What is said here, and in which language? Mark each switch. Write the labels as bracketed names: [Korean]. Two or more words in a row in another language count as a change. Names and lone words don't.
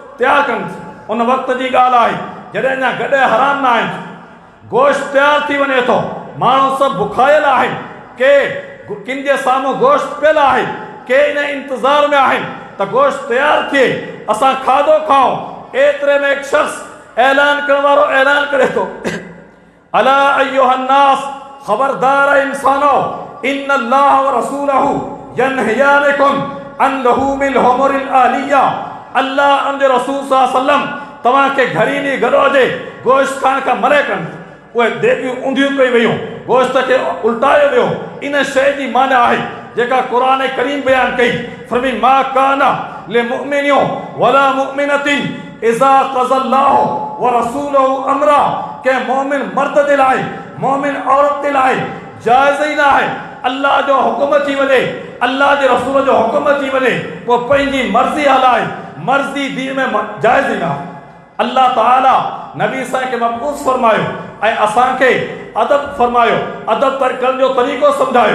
[Sindhi] उन वक़्त जी ॻाल्हि आहे, जॾहिं अञा गॾे हराम न आहिनि, गोश्त तयारु थी वञे थो, माण्हू सभु बुखायल आहिनि, के किन जे साम्हूं गोश्त पियल आहे, के इन इंतज़ार में आहिनि त गोश्त तयारु थिए, असां खाधो खाऊं। एतिरे में हिकु शख़्स ऐलान करण वारो ऐलान करे थो, [Arabic] ألا أيها الناس, [Sindhi] ख़बरदार इंसानो, [Arabic] إن الله ورسوله ينهيانكم عن لحوم الحمر الأهلية. [Sindhi] अल्लाह उनजे रसूल [Arabic] صلى الله عليه وسلم [Sindhi] तव्हांखे घरीनी गॾो जे गोश्त खाइण खां मरे कनि। उहे देगियूं ऊंधियूं कई वयूं, गोश्त खे उल्टायो वियो। इन शइ जी माना आहे जेका क़ुरान करीम बयान कई, फरमी [Arabic] ما كان لمؤمن ولا مؤمنة إذا قضى الله ورسوله أمرا, [Sindhi] के मोमिन मर्द जे लाइ, मोमिन औरत जे लाइ जाइज़ ई न आहे अल्लाह जो हुकुम थी वञे, अल्लाह जे रसूल जो हुकुम थी वञे, पोइ पंहिंजी मर्ज़ी हलाए, मर्ज़ी दीन में जाइज़ ई न आहे। अल्लाह ताला नबी साईं खे मबूस फरमायो ऐं असांखे अदब फरमायो, अदब करण जो तरीक़ो सम्झायो।